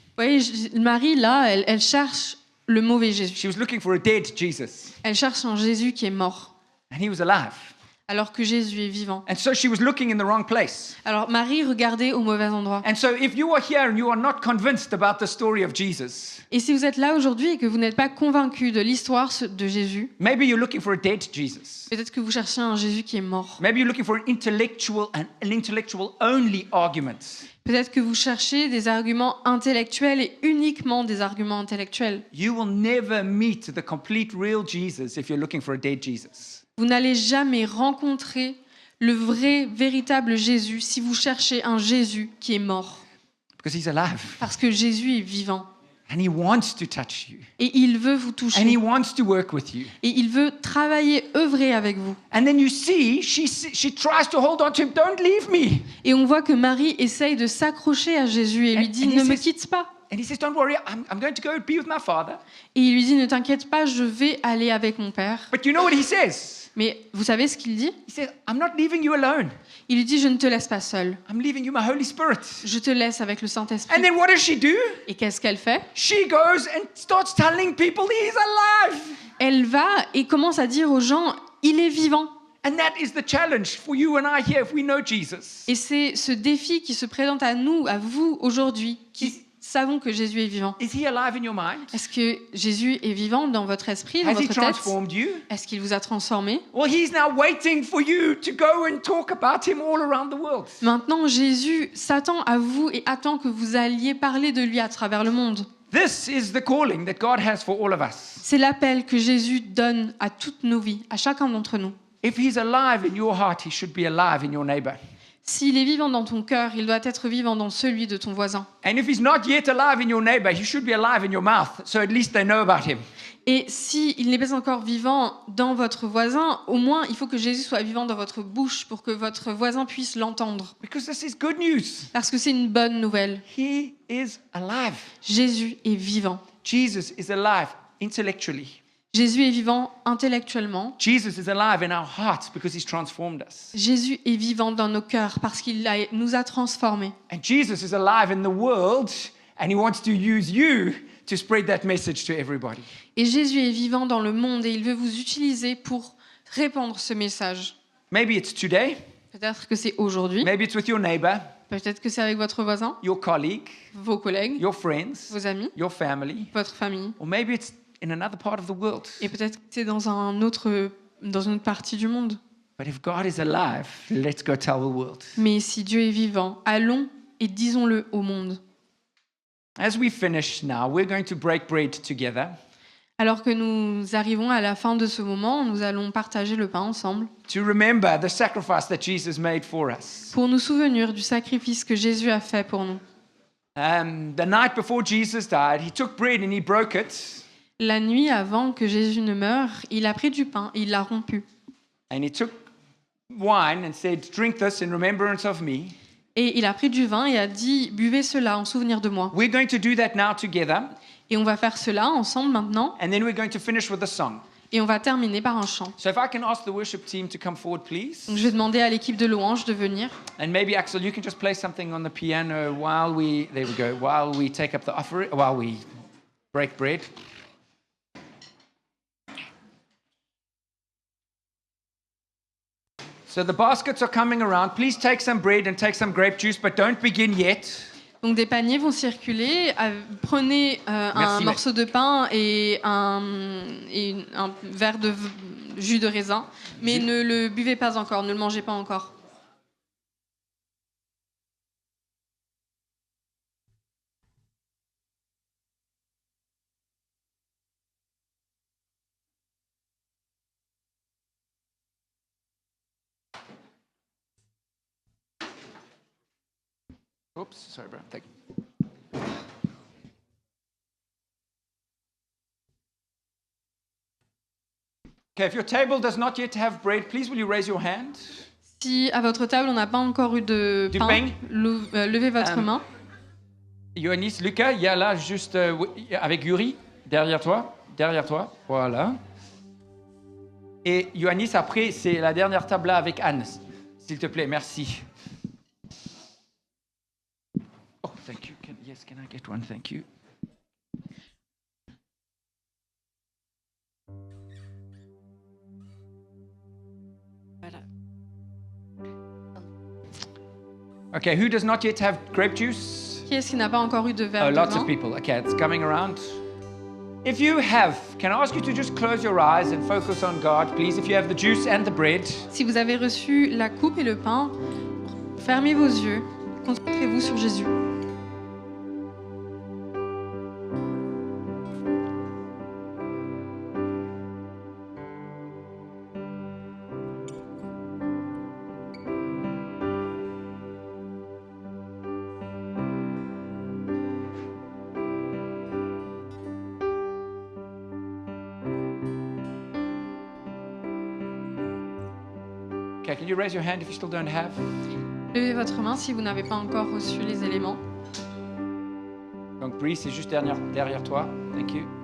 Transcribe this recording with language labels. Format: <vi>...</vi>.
<fr>Vous voyez, Marie, là, elle cherche le mauvais Jésus.</fr> <en>She was looking for a dead Jesus.</en> <fr>Elle cherche un Jésus qui est mort,</fr> <en>And he was alive.</en> <fr>alors que Jésus est vivant.</fr> <en>And so she was looking in the wrong place.</en> <fr>Alors Marie regardait au mauvais endroit.</fr> <en>And so if you are here and you are not convinced about the story of Jesus,</en> <fr>Et si vous êtes là aujourd'hui et que vous n'êtes pas convaincu de l'histoire de Jésus,</fr> <en>maybe you're looking for a dead Jesus.</en> <fr>peut-être que vous cherchez un Jésus qui est mort.</fr> <en>Maybe you're looking for an intellectual only argument.</en> <fr>Peut-être que vous cherchez des arguments intellectuels et uniquement des arguments intellectuels.</fr> <en>You will never meet the complete real Jesus if you're looking for a dead Jesus.</en> <fr>Vous n'allez jamais rencontrer le vrai, véritable Jésus si vous cherchez un Jésus qui est mort.</fr> <en>Because he's alive.</en> <fr>Parce que Jésus est vivant.</fr> <en>And he wants to touch you.</en> <fr>Et il veut vous</fr> <en>And he</en> <fr>toucher.</fr> <en>wants to work with you.</en> <fr>Et il veut travailler, œuvrer avec vous.</fr> <en>And then you see, she tries to hold on to him. Don't leave me.</en> <fr>Et on voit que Marie essaye de s'accrocher à Jésus et lui dit «</fr> <en>he</en> <fr>Ne me</fr> <en>says-</en> <fr>quitte pas ».</fr> <en>And he says, don't worry, I'm going to go be with my father.</en> <fr>Et il lui dit, ne t'inquiète pas, je vais aller avec mon père.</fr> <en>But you know what he says?</en> <fr>Mais vous savez ce qu'il dit?</fr> <en>He says, I'm not leaving you alone.</en> <fr>Il lui dit, je ne te laisse pas seul.</fr> <en>I'm leaving you my Holy Spirit.</en> <fr>Je te laisse avec le Saint-Esprit.</fr> <en>And then what does she do?</en> <fr>Et qu'est-ce qu'elle fait?</fr> <en>She goes and starts telling people he's alive.</en> <fr>Elle va et commence à dire aux gens, il est vivant.</fr> <en>And that is the challenge for you and I here if we know Jesus.</en> <fr>Et c'est ce défi qui se présente à nous, à vous aujourd'hui, qui savons que Jésus est vivant.</fr> <en>Is he alive in your mind?</en> <fr>Est-ce que Jésus est vivant dans votre esprit, dans</fr> <en>Has he</en> <fr>votre tête?</fr> <en>transformed you?</en> <fr>Est-ce qu'il vous a transformé?</fr> <en>Well, he's now waiting for you to go and talk about him all around the world.</en> <fr>Maintenant, Jésus s'attend à vous et attend que vous alliez parler de lui à travers le monde.</fr> <en>This is the calling that God has for all of us.</en> <fr>C'est l'appel que Jésus donne à toutes nos vies, à chacun d'entre nous.</fr> <en>If he's alive in your heart, he should be alive in your neighbor.</en> <fr>S'il est vivant dans ton cœur, il doit être vivant dans celui de ton voisin.</fr> <en>And if he's not yet alive in your neighbor, he should be alive in your mouth, so at least they know about him.</en> <fr>Et s'il n'est pas encore vivant dans votre voisin, au moins il faut que Jésus soit vivant dans votre bouche pour que votre voisin puisse l'entendre.</fr> <en>Because this is good news.</en> <fr>Parce que c'est une bonne nouvelle.</fr> <en>He is alive.</en> <fr>Jésus est vivant.</fr> <en>Jesus is alive intellectually.</en> <fr>Jésus est vivant intellectuellement.</fr> <en>Jesus is alive in our hearts because he's transformed us.</en> <fr>Jésus est vivant dans nos cœurs parce qu'il nous a transformés.</fr> <en>And Jesus is alive in the world and he wants to use you to spread that message to everybody.</en> <fr>Et Jésus est vivant dans le monde et il veut vous utiliser pour répandre ce message.</fr> <en>Maybe it's today,</en> <fr>Peut-être que c'est aujourd'hui,</fr> <en>maybe it's with your neighbor,</en> <fr>peut-être que c'est avec votre voisin,</fr> <en>your colleague,</en> <fr>vos collègues,</fr> <en>your friends,</en> <fr>vos amis,</fr> <en>your family,</en> <fr>votre famille.</fr> <en>or maybe it's in another part of the world.</en> <fr>Et peut-être que c'est dans une autre partie du monde.</fr> <en>But if God is alive, let's go tell the world.</en> <fr>Mais si Dieu est vivant, allons et disons-le au monde.</fr> <en>As we finish now, we're going to break bread together.</en> <fr>Alors que nous arrivons à la fin de ce moment, nous allons partager le pain ensemble</fr> <en>To remember the sacrifice that Jesus made for us.</en> <fr>pour nous souvenir du sacrifice que Jésus a fait pour nous.</fr> <en>The night before Jesus died, he took bread and he broke it.</en> <fr>La nuit avant que Jésus ne meure, il a pris du pain et il l'a rompu.</fr> <en>And he took wine and said, drink this in remembrance of me.</en> <fr>Et il a pris du vin et a dit, buvez cela en souvenir de moi.</fr> <en>We're going to do that now together.</en> <fr>Et on va faire cela ensemble maintenant.</fr> <en>And then we're going to finish with a song.</en> <fr>Et on va terminer par un chant.</fr> <en>So if I can ask the worship team to come forward, please.</en> <fr>Donc je vais demander à l'équipe de louange de venir.</fr> <en>And maybe Axel, you can just play something on the piano while we take up the offering, while we break bread. So the baskets are coming around. Please take some bread and take some grape juice, but don't begin yet.</en> <fr>Donc des paniers vont circuler. Prenez un Merci, morceau de pain et un verre de jus de raisin, mais ne le buvez pas encore, ne le mangez pas encore.</fr> <en>Oops, sorry, bro. Thank you. Okay, if your table does not yet have bread, please will you raise your hand?</en> <fr>Si à votre table on n'a pas encore eu de Du pain, pain. levez votre main. Yoannis, Lucas, il y a là juste avec Yuri, derrière toi, voilà. Et Yoannis, après, c'est la dernière table là avec Anne, s'il te plaît, merci.</fr> <en>Oh, thank you. Can I get one? Thank you.</en> <fr>Voilà.</fr> <en>Okay, who does not yet have grape juice?</en> <fr>Qui est-ce qui n'a pas encore eu de verre</fr> <en>Oh,</en> <fr>de</fr> <en>lots of</en> <fr>vin?</fr> <en>people. Okay, it's coming around. If you have, can I ask you to just close your eyes and focus on God, please? If you have the juice and the bread.</en> <fr>Si vous avez reçu la coupe et le pain, fermez vos yeux, concentrez-vous sur Jésus.</fr> <en>Okay, can you raise your hand if you still don't have?</en> <fr>Levez votre main si vous n'avez pas encore reçu les éléments. Donc Donc, Bree, c'est juste derrière toi.</fr> <en>Thank you.</en>